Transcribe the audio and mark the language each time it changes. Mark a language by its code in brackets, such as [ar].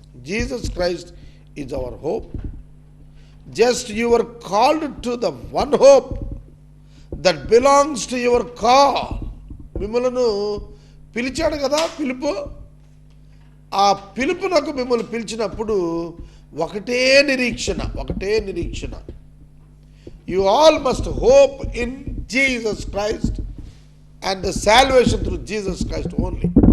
[en] Jesus Christ is our hope. Just you were called to the one hope that belongs to your call. [te] మిమ్మల్ని పిలిచాడు కదా, పిలుపు. ఆ పిలుపునకు మిమ్మల్ని పిలిచినప్పుడు ఒకటే నిరీక్షణ. [en] You all must hope in Jesus Christ and the salvation through Jesus Christ only.